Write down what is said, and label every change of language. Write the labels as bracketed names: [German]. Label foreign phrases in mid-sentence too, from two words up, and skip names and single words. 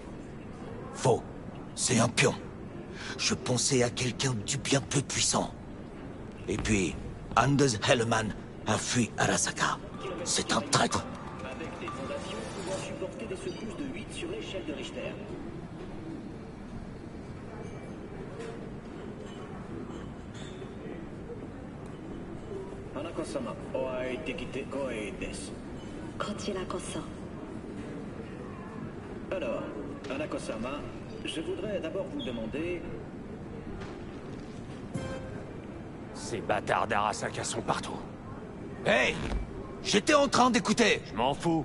[French] Faux. C'est un pion. Je pensais à quelqu'un du bien plus puissant. Et puis, Anders Hellman a fui Arasaka. C'est un traître. Avec des fondations pouvant supporter des secousses de 8 sur l'échelle de Richter. [Japanese] 花子様、お会いできて光栄です. こちらこそ. [French] Alors, Hanako-sama, je voudrais d'abord vous demander... Ces bâtards d'Arasaka sont partout. Hey! J'étais en train d'écouter! Je m'en fous.